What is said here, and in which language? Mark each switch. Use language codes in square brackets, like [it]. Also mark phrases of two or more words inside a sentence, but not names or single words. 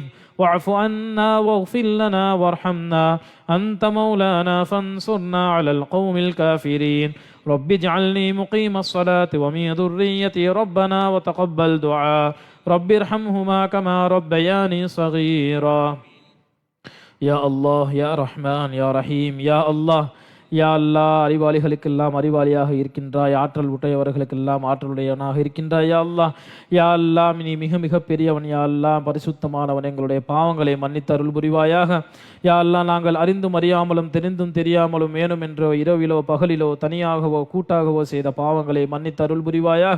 [ar] واعف عنا واغفر لنا وارحمنا أنت مولانا فانصرنا على القوم الكافرين. رب اجعلني مقيم الصلاة ومن ذريتي ربنا وتقبل دعاء. رب ارحمهما كما ربياني صغيرا. يا الله يا رحمن يا رحيم يا الله. يا الله, [ta] அறிவாளிகளுக்கெல்லாம் அறிவாளியாக இருக்கின்றாய், ஆற்றல் உடையவர்களுக்கெல்லாம் ஆற்றலுடையவனாக இருக்கின்றாய். [ar] يا الله يا الله, [ta] நீ மிக மிக பெரியவன். [ar] يا الله, [ta] பரிசுத்தமானவன். எங்களுடைய பாவங்களை மன்னித்து அருள் புரிவாயாக. [ar] يا الله, [ta] நாங்கள் அறிந்தும் அறியாமலும் தெரிந்தும் தெரியாமலும் வேணும் என்றோ இரவிலோ பகலிலோ தனியாகவோ கூட்டாகவோ செய்த பாவங்களை மன்னித்து அருள் புரிவாயாக.